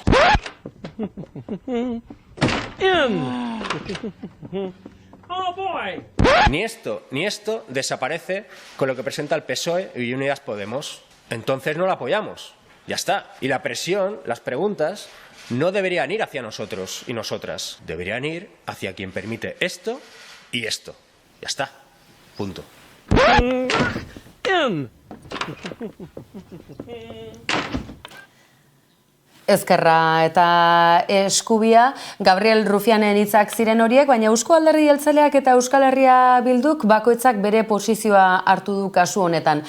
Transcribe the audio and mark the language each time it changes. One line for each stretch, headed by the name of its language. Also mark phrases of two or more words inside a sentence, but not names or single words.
Spanish: Ni esto desaparece con lo que presenta el PSOE y Unidas Podemos. Entonces no lo apoyamos. Ya está. Y la presión, las preguntas, no deberían ir hacia nosotros y nosotras. Deberían ir hacia quien permite esto y esto. Ya está. Punto.
Basque: Ezkerra eta Eskubia, Gabriel Rufianen hitzak ziren horiek, baina Euzko Alderdi Jeltzaleak eta Euskal Herria Bilduk bakoitzak bere posizioa hartu du kasu honetan.